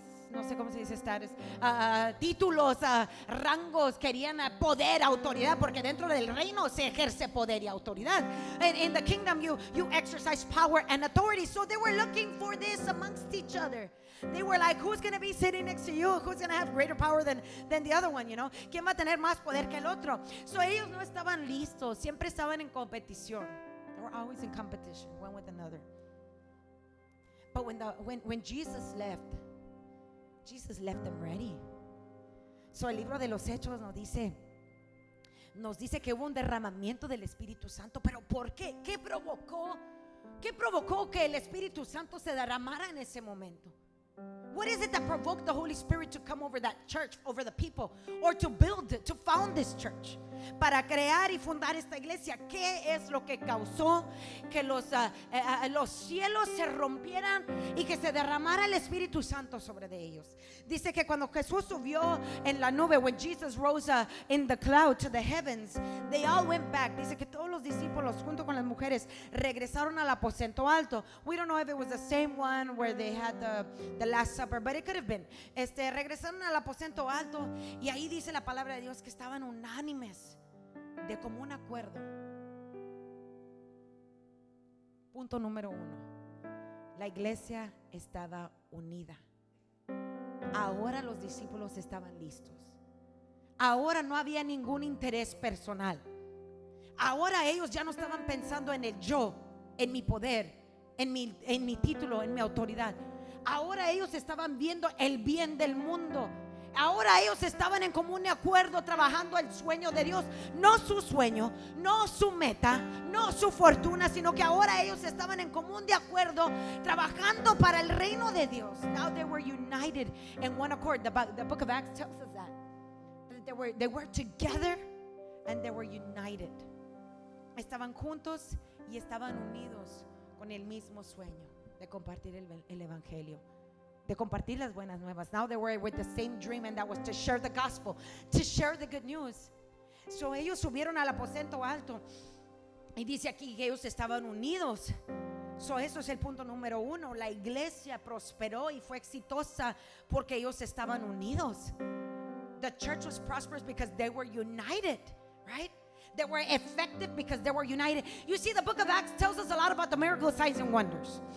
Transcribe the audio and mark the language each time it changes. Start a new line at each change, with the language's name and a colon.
Spanish: No sé cómo se dice status. Títulos, rangos. Querían poder, autoridad, porque dentro del reino se ejerce poder y autoridad.
English: In the kingdom you exercise power and authority. So they were looking for this amongst each other. They were like, who's going to be sitting next to you? Who's going to have greater power than the other one, you know?
Spanish: ¿Quién va a tener más poder que el otro? So ellos no estaban listos, siempre estaban en competición.
English: They were always in competition, one with another. But when Jesus left them ready.
Spanish: So el libro de los Hechos nos dice que hubo un derramamiento del Espíritu Santo. ¿Pero por qué? ¿Qué provocó que el Espíritu Santo se derramara en ese momento?
English: What is it that provoked the Holy Spirit to come over that church, over the people, or to build it, to found this church?
Spanish: Para crear y fundar esta iglesia. ¿Qué es lo que causó que los cielos se rompieran y que se derramara el Espíritu Santo sobre de ellos? Dice que cuando Jesús subió en la nube,
English: when Jesus rose in the cloud to the heavens, they all went back.
Spanish: Dice que todos los discípulos junto con las mujeres regresaron al aposento alto.
English: We don't know if it was the same one where they had the Last Supper, but it could have been.
Spanish: Regresaron al aposento alto y ahí dice la palabra de Dios que estaban unánimes, de común acuerdo. Punto número 1. La iglesia estaba unida. Ahora los discípulos estaban listos. Ahora no había ningún interés personal. Ahora ellos ya no estaban pensando en el yo, en mi poder, en mi título, en mi autoridad. Ahora ellos estaban viendo el bien del mundo. Ahora ellos estaban en común acuerdo trabajando el sueño de Dios. No su sueño, no su meta, no su fortuna, sino que ahora ellos estaban en común de acuerdo trabajando para el reino de Dios.
English: Now they were united in one accord. The book of Acts tells us that they were together and they were united.
Spanish: Estaban juntos y estaban unidos con el mismo sueño de compartir el evangelio, de compartir las buenas nuevas.
English: Now they were with the same dream, and that was to share the gospel, to share the good news.
Spanish: So ellos subieron al aposento alto y dice aquí que ellos estaban unidos. So eso es el punto número 1. La iglesia prosperó y fue exitosa porque ellos estaban unidos.
English: The church was prosperous because they were united, right? They were effective because they were united. You see, the book of Acts tells us a lot about the miracles, signs and wonders.